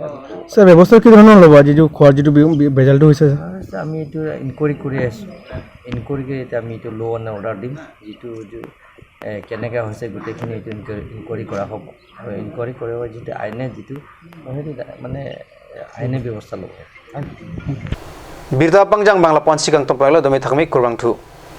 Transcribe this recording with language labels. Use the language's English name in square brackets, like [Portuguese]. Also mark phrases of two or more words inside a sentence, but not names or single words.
[Assamese] ছাৰ ব্যৱস্থা কি ধৰণৰ ল'ব যিটো খোৱাৰ যিটো ভেজালটো হৈছে আমি এইটো ইনকুৱাৰী কৰি আছোঁ ইনকুৱাৰী কৰি এতিয়া আমি এইটো [English] law and order [Assamese] দিম যিটো কেনেকৈ হৈছে গোটেইখিনি এইটো ইনকুৱাৰী কৰা হ'ব আৰু ইনকুৱাৰী কৰিব যিটো আইনে যিটো সেইটো মানে আইনে ব্যৱস্থা ল'ব [Karbi] Birta Pangjang Bangla Pon Sikang Tompelo Domi Thakmi Kurang Thu